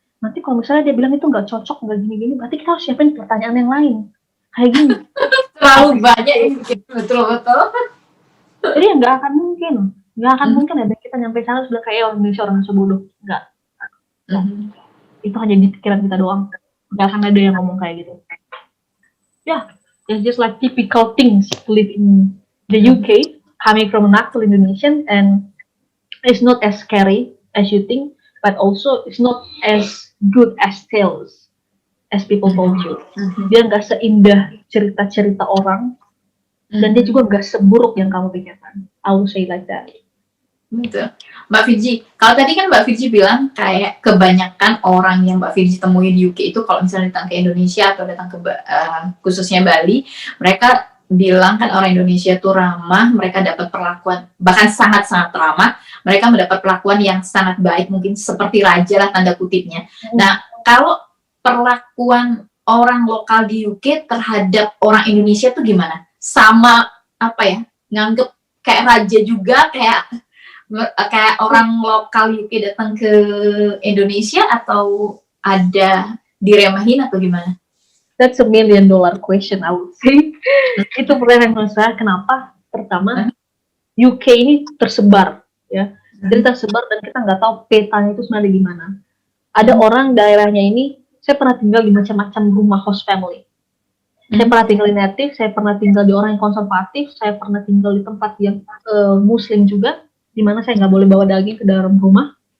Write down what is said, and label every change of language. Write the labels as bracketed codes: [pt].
[id] Nanti kalau misalnya dia bilang itu nggak cocok, nggak gini-gini, berarti kita harus siapin pertanyaan yang lain. Kayak gini. Terlalu banyak ini, betul-betul. Jadi nggak akan mungkin ada kita nyampe sana sudah kayak orang Indonesia orang bodoh. Nggak. Itu hanya di pikiran kita doang. Nggak akan ada yang ngomong kayak gitu. [en] Yeah, it's just like typical things to live in the UK, coming from an actual Indonesian, and it's not as scary as you think, but also it's not as good as tales as people told you. [id] Dia nggak seindah cerita-cerita orang, dan dia juga nggak seburuk yang kamu pikirkan. [en] I will say like that. [id] Betul. Mbak Fiji, kalau tadi kan Mbak Fiji bilang kayak kebanyakan orang yang Mbak Fiji temui di UK itu kalau misalnya datang ke Indonesia atau datang ke khususnya Bali, mereka bilang kan orang Indonesia tuh ramah, mereka dapat perlakuan bahkan sangat-sangat ramah, mereka mendapat perlakuan yang sangat baik, mungkin seperti raja lah tanda kutipnya. Nah, kalau perlakuan orang lokal di UK terhadap orang Indonesia tuh gimana? Sama apa ya? Nganggep kayak raja juga, kayak orang lokal UK datang ke Indonesia, atau ada diremehin atau gimana? [en] That's $1 million question, I would say. [id] Itu pertanyaan saya, kenapa? Pertama, UK ini tersebar, ya. Jadi tersebar dan kita nggak tahu petanya itu sebenarnya gimana. Ada orang daerahnya ini, saya pernah tinggal di macam-macam rumah host family. Saya pernah tinggal di native, saya pernah tinggal di orang yang konservatif, saya pernah tinggal di tempat yang muslim juga, di mana saya nggak boleh bawa daging ke dalam rumah.